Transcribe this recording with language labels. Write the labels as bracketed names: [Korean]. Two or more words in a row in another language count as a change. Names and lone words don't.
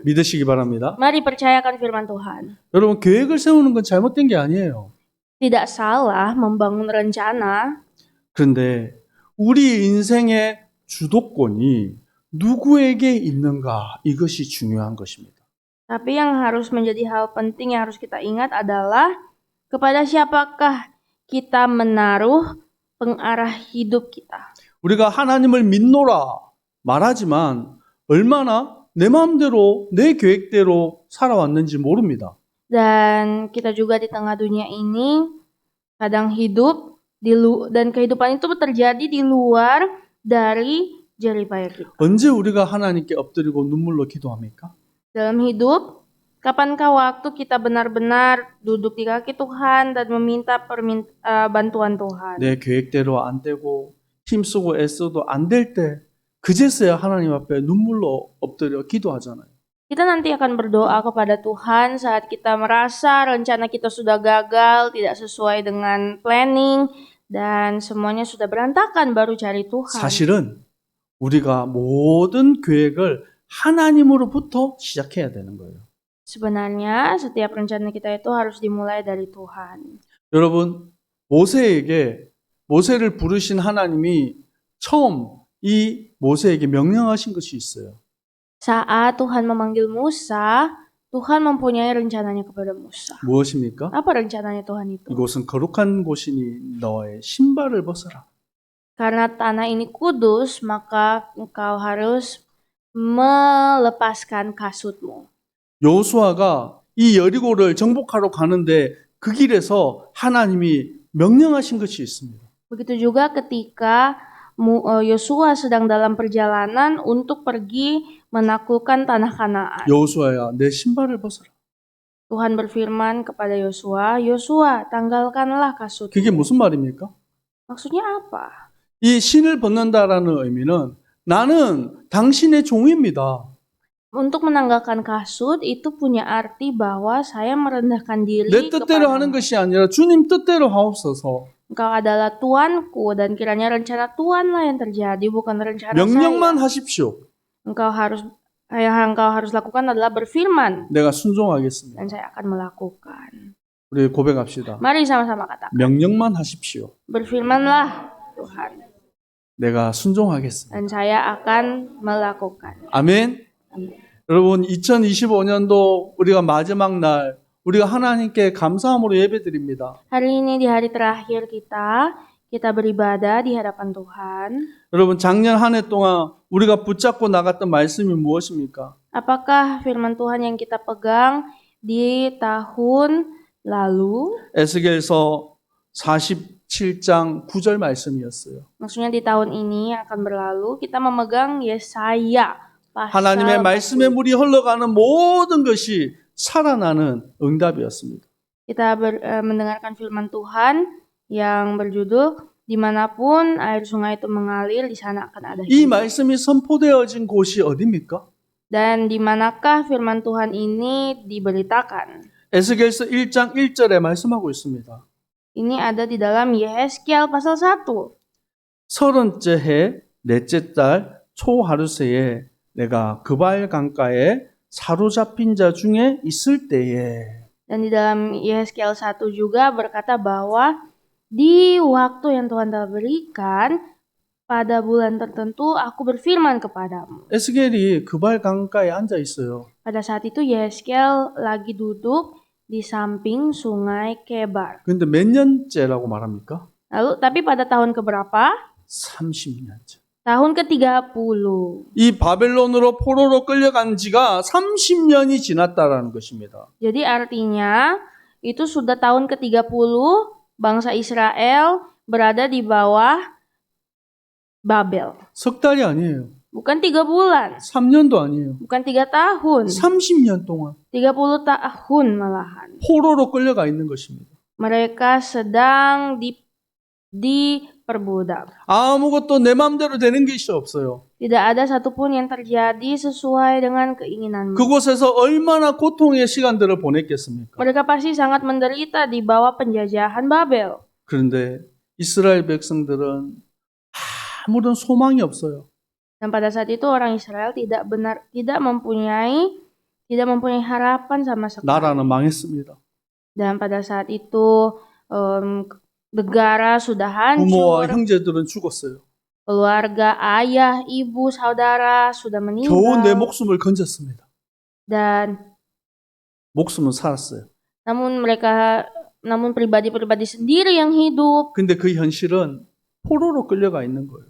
[Korean] 믿으시기 바랍니다. [Indonesian] Mari percayakan firman Tuhan. [Korean] 여러분, 계획을 세우는 건 잘못된 게 아니에요. [Indonesian] Tidak salah membangun rencana, [Korean] 그런데 우리 인생의 주도권이 누구에게 있는가? 이것이 중요한 것입니다. [Indonesian] tapi yang harus menjadi hal penting yang harus kita ingat adalah kepada siapakah kita menaruh pengarah hidup kita. [Korean] 우리가 하나님을 믿노라 말하지만 얼마나 내 마음대로 내 계획대로 살아왔는지 모릅니다. [Indonesian] Dan kita juga di tengah dunia ini kadang hidup dan kehidupan itu terjadi di luar dari jeripaya kita. [Korean] 언제 우리가 하나님께 엎드리고 눈물로 기도합니까? [Indonesian] Dalam hidup, kapankah waktu kita benar-benar duduk di kaki Tuhan dan meminta bantuan Tuhan? [Korean] 내 계획대로 안 되고 힘쓰고 애써도 안 될 때 그제서야 하나님 앞에 눈물로 엎드려 기도하잖아요. [Indonesian] Kita nanti akan berdoa kepada Tuhan saat kita merasa rencana kita sudah gagal, tidak sesuai dengan planning, dan semuanya sudah berantakan, baru cari Tuhan. [Korean] 사실은 우리가 모든 계획을 하나님으로부터 시작해야 되는 거예요. [Indonesian] Sebenarnya setiap rencana kita itu harus dimulai dari Tuhan. [Korean] 여러분, 모세를 부르신 하나님이 처음 이 모세에게 명령하신 것이 있어요. [Indonesian] Saat Tuhan memanggil Musa, Tuhan mempunyai rencananya kepada Musa. [Korean] 무엇입니까? [Indonesian] Apa rencananya Tuhan itu? [Korean] 이곳은 거룩한 곳이니 너의 신발을 벗어라. [Indonesian] Karena tanah ini kudus, maka engkau harus melepaskan kasutmu. [Korean] 여호수아가 이 여리고를 정복하러 가는데 그 길에서 하나님이 명령하신 것이 있습니다. [Indonesian] Begitu juga ketika Yosua sedang dalam perjalanan untuk pergi menaklukkan tanah Kanaan. [Korean] 여호수아야, 내 신발을 벗어라. [Indonesian] Tuhan berfirman kepada Yosua, "Yosua, tanggalkanlah kasutmu." [Korean] 그게 무슨 말입니까? [Indonesian] Maksudnya apa? [Korean] 이 신을 벗는다라는 의미는 나는 당신의 종입니다. [Indonesian] Untuk menanggalkan kasut itu punya arti bahwa saya merendahkan diri [Korean] 내 뜻대로 하는 [Indonesian] kepadamu. [Korean] 것이 아니라 주님 뜻대로 하옵소서. [Indonesian] Engkau adalah Tuanku dan kiranya rencana Tuhanlah yang terjadi, bukan rencana [Korean] 명령만 [Indonesian] saya. [Korean] 하십시오. [Indonesian] Yang engkau harus lakukan adalah berfirman [Korean] 내가 순종하겠습니다. [Indonesian] dan saya akan melakukan. [Korean] 우리 고백합시다. [Indonesian] Mari sama-sama katakan. [Korean] 명령만 하십시오. [Indonesian] Berfirmanlah Tuhan [Korean] 내가 순종하겠습니다. [Indonesian] dan saya akan melakukan. [Korean] 아멘. [Indonesian] Amin. [Korean] 여러분 2025년도 우리가 마지막 날 우리가 하나님께 감사함으로 예배드립니다. [Indonesian] Hari ini di hari terakhir kita beribadah di hadapan Tuhan. [Korean] 여러분 작년 한 해 동안 우리가 붙잡고 나갔던 말씀이 무엇입니까? [Indonesian] Apakah firman Tuhan yang kita pegang di tahun lalu? [Korean] 에스겔서 47장 9절 말씀이었어요. [Indonesian] Maksudnya di tahun ini yang akan berlalu kita memegang Yesaya pasal [Korean] 하나님의 [Indonesian] 40. [Korean] 말씀의 물이 흘러가는 모든 것이 살아나는 응답이었습니다. [Indonesian] Kita mendengarkan firman Tuhan yang berjudul dimanapun air sungai itu mengalir di sana akan ada [Korean] 이 [Indonesian] hidup. [Korean] 말씀이 선포되어진 곳이 어디입니까? [Indonesian] Dan di manakah firman Tuhan ini diberitakan? [Korean] 에스겔서 1장 1절에 말씀하고 있습니다. [Indonesian] Ini ada di dalam Yehezkiel pasal 1. [Korean] 30째 해 넷째 달 초하루새에 내가 그발 강가에 사로잡힌 자 중에 있을 때에. [Indonesian] Dan di dalam Yehezkiel 1 juga berkata bahwa di waktu yang Tuhan telah berikan pada bulan tertentu aku berfirman kepadamu. [Korean] 에스겔이 그발 강가에 앉아 있어요. [Indonesian] Pada saat itu Yehezkiel lagi duduk di samping sungai Kebar. [Korean] 근데 몇 년째라고 말합니까? [Indonesian] Lalu tapi pada tahun keberapa? [Korean] 30년째. [Indonesian] Tahun ke-30. [Korean] 이 바벨론으로 포로로 끌려간 지가 30년이 지났다라는 것입니다. [Indonesian] Jadi artinya itu sudah tahun ke-30 bangsa Israel berada di bawah Babel. [Korean] 석 달이 아니에요. [Indonesian] Bukan 3 bulan, [Korean] 3년도 아니에요. [Indonesian] bukan 3 tahun, [Korean] 30년 동안 [Indonesian] 30 tahun malahan. [Korean] 포로로 끌려가 있는 것입니다. [Indonesian] Mereka sedang diperbudak. [Korean] 아무것도 내 마음대로 되는 것이 없어요. [Indonesian] Tidak ada satupun yang terjadi sesuai dengan keinginanmu. [Korean] 그곳에서 얼마나 고통의 시간들을 보냈겠습니까? [Indonesian] Mereka pasti sangat menderita di bawah penjajahan Babel. [Korean] 그런데 이스라엘 백성들은 아무런 소망이 없어요. [Indonesian] Dan pada saat itu orang Israel tidak mempunyai harapan sama sekali. [Korean] 나라는 망했습니다. [Indonesian] Dan pada saat itu negara sudah [Korean] 부모와 [Indonesian] hancur, [Korean] 형제들은 죽었어요. [Indonesian] keluarga, ayah, ibu, saudara sudah [Korean] 겨우 내 [Indonesian] meninggal. [Korean] 목숨을 건졌습니다. [Indonesian] Dan [Korean] 목숨은 살았어요. [Indonesian] namun pribadi-pribadi sendiri yang hidup. [Korean] 근데 그 현실은 포로로 끌려가 있는 거예요.